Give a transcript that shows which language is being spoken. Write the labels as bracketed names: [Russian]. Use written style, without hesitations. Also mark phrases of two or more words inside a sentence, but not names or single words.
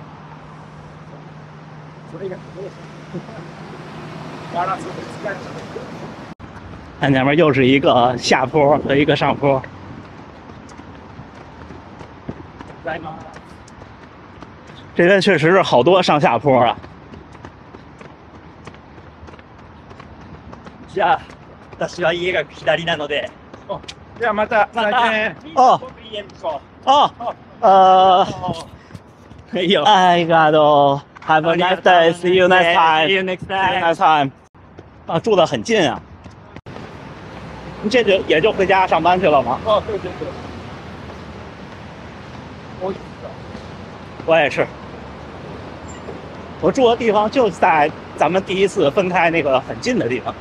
[Chinese] 看前面又是一个下坡和一个上坡。这边确实是好多上下坡啊。 [Japanese] じゃあ私は家が左なので。じゃあまたね。 [English] 哦哦 I gotta have a nice day. See you next time. See you next See you time. next time. [Chinese] 啊，住得很近啊。你这就也就回家上班去了吗？哦，对对对。我也是。我住的地方就在咱们第一次分开那个很近的地方。